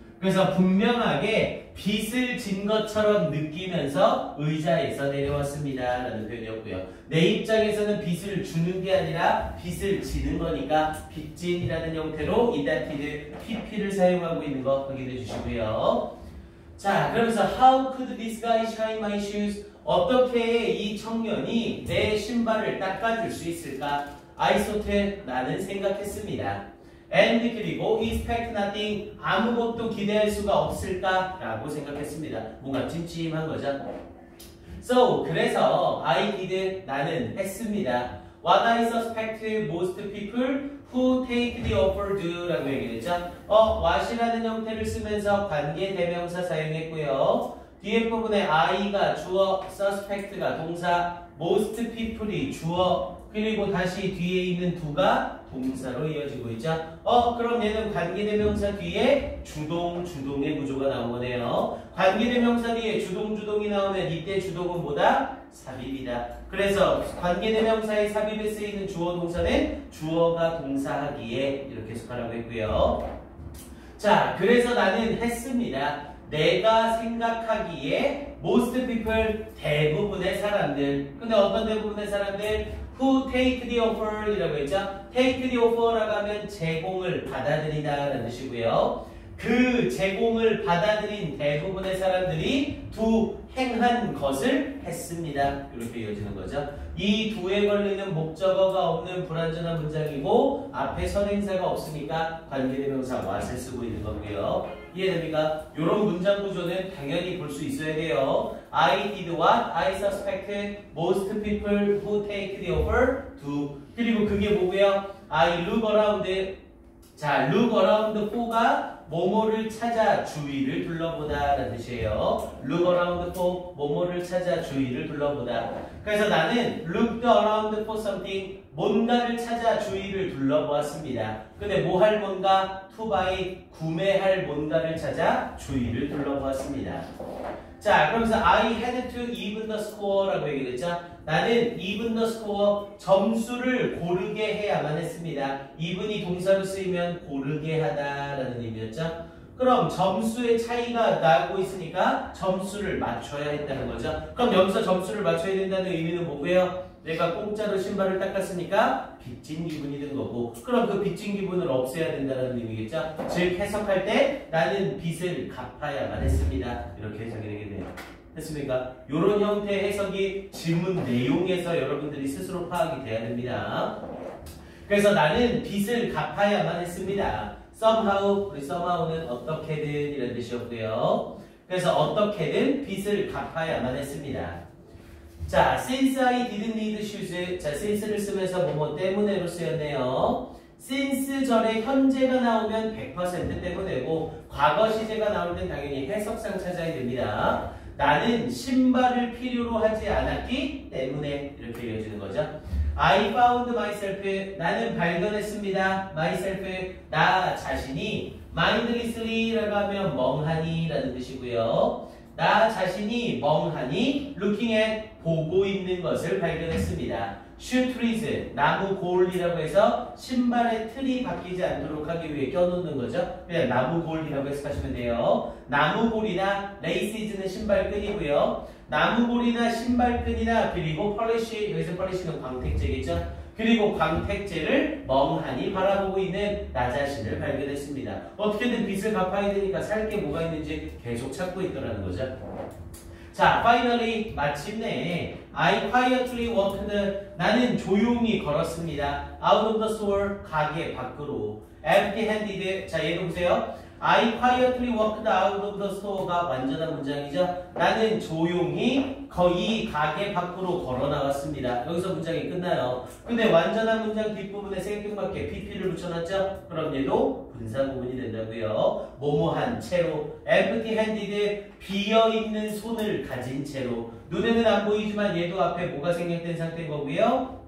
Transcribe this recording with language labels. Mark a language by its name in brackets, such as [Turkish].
[Korean] 그래서 분명하게 빚을 진 것처럼 느끼면서 의자에서 내려왔습니다 라는 표현이었고요. 내 입장에서는 빚을 주는 게 아니라 빚을 지는 거니까 빚진이라는 형태로 indebted, pp를 사용하고 있는 거 확인해 주시고요. [English] 자, 그러면서 how could this guy shine my shoes? [Korean] 어떻게 이 청년이 내 신발을 닦아줄 수 있을까? [English] I thought, [Korean] 나는 생각했습니다. And 그리고 [English] expect nothing, [Korean] 아무것도 기대할 수가 없을까? 라고 생각했습니다. 뭔가 찜찜한 거죠. So, 그래서 [English] I did, [Korean] 나는 했습니다. [English] What I suspect most people who take the offer do [Korean] 라고 얘기했죠. what이라는 형태를 쓰면서 관계대명사 사용했고요. 뒤에 부분에 I가 주어, suspect가 동사, most people이 주어, 그리고 다시 뒤에 있는 do가 동사로 이어지고 있죠. 그럼 얘는 관계대명사 뒤에 주동의 구조가 나온 거네요. 관계대명사 뒤에 주동이 나오면 이때 주동은 뭐다? 삽입이다. 그래서 관계대명사의 삽입에 쓰이는 주어 동사는 주어가 동사하기에 이렇게 해석하라고 했고요. 자, 그래서 나는 했습니다. 내가 생각하기에 [English] most people, [Korean] 대부분의 사람들. 근데 어떤 대부분의 사람들? [English] who take the offer [Korean] 이라고 했죠. take the offer라고 하면 제공을 받아들이다 라는 뜻이고요. 그 제공을 받아들인 대부분의 사람들이 do, 행한 것을 했습니다. 이렇게 이어지는 거죠. 이 do에 걸리는 목적어가 없는 불완전한 문장이고 앞에 선행사가 없으니까 관계대명사 what을 쓰고 있는 거고요. 이해됩니까? 이런 문장 구조는 당연히 볼 수 있어야 돼요. [English] I did what I suspected most people who take the offer do. [Korean] 그리고 그게 뭐고요? [English] I look around. [Korean] 자, look around for가 뭐뭐를 찾아 주위를 둘러보다 라는 뜻이에요. look around for 뭐뭐를 찾아 주위를 둘러보다. 그래서 나는 [English] looked around for something [Korean] 뭔가를 찾아 주위를 둘러보았습니다. 근데 뭐 할 뭔가? to buy 구매할 뭔가를 찾아 주위를 둘러보았습니다. [English] 자, 그러면서 I had to even the score [Korean] 라고 얘기했죠. 나는 even the score 점수를 고르게 해야만 했습니다. even이 동사로 쓰이면 고르게 하다라는 의미였죠. 그럼 점수의 차이가 나고 있으니까 점수를 맞춰야 했다는 거죠. 그럼 여기서 점수를 맞춰야 된다는 의미는 뭐고요? 내가 공짜로 신발을 닦았으니까 빚진 기분이 든 거고, 그럼 그 빚진 기분을 없애야 된다는 의미겠죠. 즉 해석할 때 나는 빚을 갚아야만 했습니다. 이렇게 해석이 되겠네요. 됐습니까? 이런 형태의 해석이 질문 내용에서 여러분들이 스스로 파악이 돼야 됩니다. 그래서 나는 빚을 갚아야만 했습니다. somehow, 우리 somehow는 어떻게든 이런 뜻이었고요. 그래서 어떻게든 빚을 갚아야만 했습니다. [English] 자, since I didn't need shoes. [Korean] 자, since를 쓰면서 뭐뭐 때문에로 쓰였네요. since 절에 현재가 나오면 100% 때문에고 과거 시제가 나올 땐 당연히 해석상 찾아야 됩니다. 나는 신발을 필요로 하지 않았기 때문에 이렇게 이어지는 거죠. [English] I found myself. [Korean] 나는 발견했습니다. [English] myself. [Korean] 나 자신이 mindlessly라고 하면 멍하니 라는 뜻이고요. 나 자신이 멍하니 [English] looking at [Korean] 보고 있는 것을 발견했습니다. shoe trees 나무 골이라고 해서 신발의 틀이 바뀌지 않도록 하기 위해 껴놓는 거죠. 그냥 나무 골이라고 해석하시면 돼요. 나무 골이나 laces는 신발끈이고요. 나무 골이나 신발끈이나 그리고 polish, 여기서 polish는 광택제겠죠. 그리고 광택제를 멍하니 바라보고 있는 나 자신을 발견했습니다. 어떻게든 빚을 갚아야 되니까 살 게 뭐가 있는지 계속 찾고 있더라는 거죠. [English] 자, finally [Korean] 마침내 [English] I quietly walked. [Korean] 나는 조용히 걸었습니다. [English] out of the store [Korean] 가게 밖으로. [English] empty handed. [Korean] 자, 얘도 보세요. [English] I quietly walked out of the store [Korean] 가 완전한 문장이죠. 나는 조용히 이 가게 밖으로 걸어 나갔습니다. 여기서 문장이 끝나요. 근데 완전한 문장 뒷부분에 생뚱맞게 pp를 붙여놨죠. 그럼 얘도 분사 구문이 된다고요. 뭐뭐한 채로 empty-handed 비어있는 손을 가진 채로 눈에는 안 보이지만 얘도 앞에 뭐가 생략된 상태인 거고요.